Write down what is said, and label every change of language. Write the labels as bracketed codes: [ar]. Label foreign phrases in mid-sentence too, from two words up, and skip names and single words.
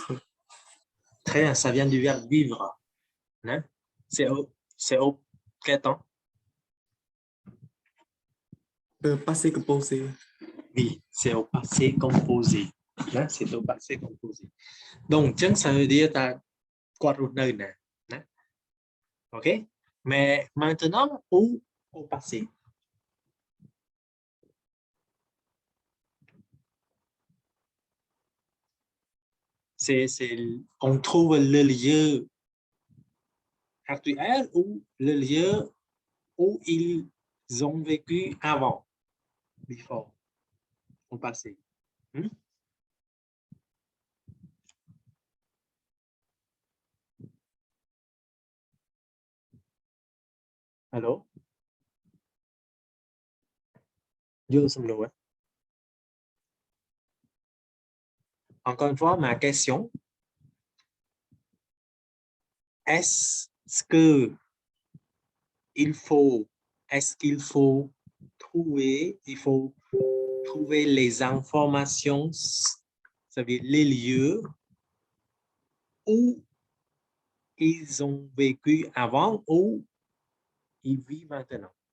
[fr] Très bien, ça vient du verbe vivre. Hein? C'est au quel temps? Passé composé. Oui, c'est au passé composé. Hein? C'est au passé composé. Donc, ça veut dire [km] គាត់រស់នៅណាណា [fr] OK mais maintenant ou au passé c'est on trouve le lieu actuel ou le lieu où ils ont vécu avant before au passé. Allô? [vi] Chưa xong rồi. [fr] Encore une fois, ma question. Est-ce qu'il faut trouver les informations, ça veut dire les lieux où ils ont vécu avant ou ils vivent maintenant.